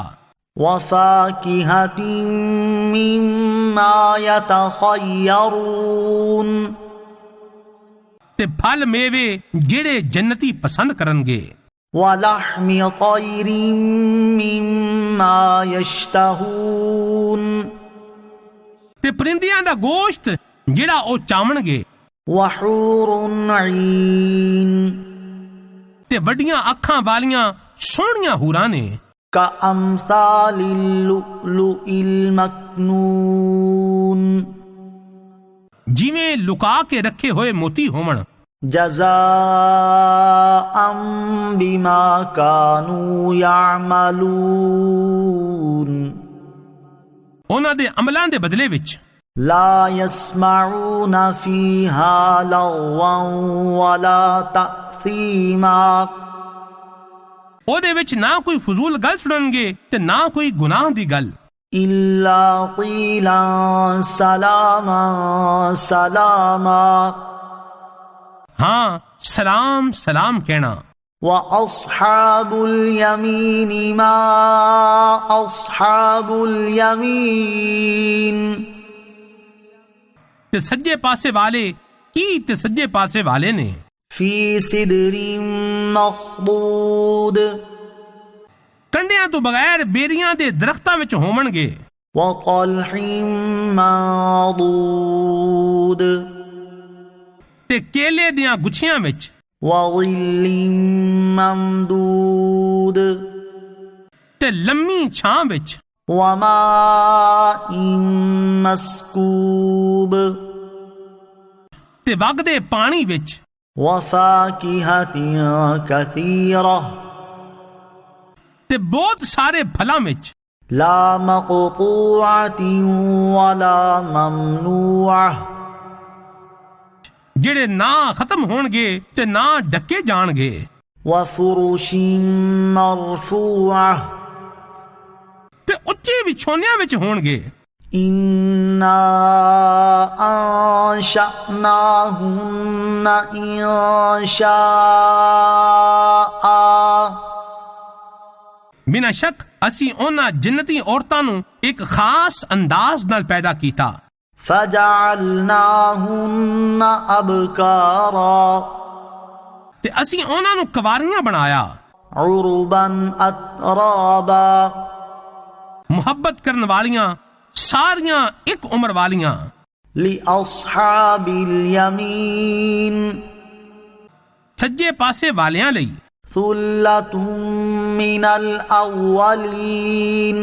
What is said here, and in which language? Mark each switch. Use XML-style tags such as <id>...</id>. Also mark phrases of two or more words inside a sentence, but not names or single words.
<ar>وفاكهة مما يتخيرون</ar> <pa>ਤੇ ਫਲ ਮੇਵੇ ਜਿਹੜੇ ਜੰਨਤੀ ਪਸੰਦ ਕਰਨਗੇ।</pa> <ar>ولحم طير مما يشتهون</ar> <pa>ਤੇ ਪਰਿੰਦਿਆਂ ਦਾ ਗੋਸ਼ਤ ਜਿਹੜਾ ਉਹ ਚਾਵਣਗੇ।</pa> <ar>وحور عين</ar> <pa>ਤੇ ਵੱਡੀਆਂ ਅੱਖਾਂ ਵਾਲੀਆਂ ਸੋਹਣੀਆਂ ਹੂਰਾਂ ਨੇ।</pa> <ar>كأمثال اللؤلؤ المكنون</ar> <pa>ਜਿਵੇਂ ਲੁਕਾ ਕੇ ਰੱਖੇ ਹੋਏ ਮੋਤੀ ਹੋਵਣ।</pa> <ar>جزاء بما كانوا يعملون</ar> <pa>ਉਹਨਾਂ ਦੇ ਅਮਲਾਂ ਦੇ ਬਦਲੇ ਵਿੱਚ।</pa> <ar>لا يسمعون فيها لغوا ولا تأثيما</ar> <pa>ਉਹਦੇ ਵਿੱਚ ਨਾ ਕੋਈ ਫਜ਼ੂਲ ਗੱਲ ਸੁਣਨਗੇ ਤੇ ਨਾ ਕੋਈ ਗੁਨਾਹ ਦੀ ਗੱਲ।</pa> <ar>إلا قيلا سلاما سلاما</ar> <pa>ਹਾਂ ਸਲਾਮ ਸਲਾਮ ਕਹਿਣਾ۔</pa> <ar>وأصحاب اليمين ما أصحاب اليمين</ar> <pa>ਤੇ ਸੱਜੇ ਪਾਸੇ ਵਾਲੇ ਕੀ ਤੇ ਸੱਜੇ ਪਾਸੇ ਵਾਲੇ ਨੇ।</pa> <ar>في سدر مخضود</ar> <pa>ਕੰਡਿਆਂ ਤੋਂ ਬਗੈਰ ਬੇਰੀਆਂ ਦੇ ਦਰਖਤਾਂ ਵਿੱਚ ਹੋਵਣਗੇ।</pa> <ar>وطلح منضود</ar> <pa>ਤੇ ਕੇਲੇ ਦੀਆਂ ਗੁੱਛੀਆਂ ਵਿੱਚ।</pa> <ar>وظل ممدود</ar> <pa>ਤੇ ਲੰਮੀ ਛਾਂ ਵਿੱਚ।</pa> <ar>وماء مسكوب</ar> <pa>ਤੇ ਵਗਦੇ ਪਾਣੀ ਵਿੱਚ।</pa> <ar>وفاكهة كثيرة</ar> <pa>ਤੇ ਬਹੁਤ ਸਾਰੇ ਫਲਾਂ ਵਿੱਚ।</pa> <ar>لا مقطوعة ولا ممنوعة</ar> <pa>ਜਿਹੜੇ ਨਾ ਖਤਮ ਹੋਣਗੇ ਤੇ ਨਾ ਡੱਕੇ ਜਾਣਗੇ।</pa> <ar>وفرش مرفوعة</ar> <pa>ਤੇ ਉੱਚੇ ਵਿਛੋਨਿਆਂ ਵਿੱਚ ਹੋਣਗੇ।</pa> <ar>إنا أنشأناهن إنشاء</ar> <pa>ਬਿਨਾਂ ਸ਼ੱਕ ਅਸੀਂ ਉਹਨਾਂ ਜੰਨਤੀ ਔਰਤਾਂ ਨੂੰ ਇੱਕ ਖਾਸ ਅੰਦਾਜ਼ ਨਾਲ ਪੈਦਾ ਕੀਤਾ।</pa> <ar>فجعلناهن أبكارا</ar> <pa>ਤੇ ਅਸੀਂ ਉਹਨਾਂ ਨੂੰ ਕੁਵਾਰੀਆਂ ਬਣਾਇਆ।</pa> <ar>عربا أترابا</ar> <pa>ਮੁਹੱਬਤ ਕਰਨ ਵਾਲੀਆਂ ਸਾਰੀਆਂ ਇੱਕ ਉਮਰ ਵਾਲੀਆਂ।</pa> <ar>لأصحاب اليمين</ar> <pa>ਸੱਜੇ ਪਾਸੇ ਵਾਲਿਆਂ ਲਈ।</pa> <ar>ثلة من الأولين</ar>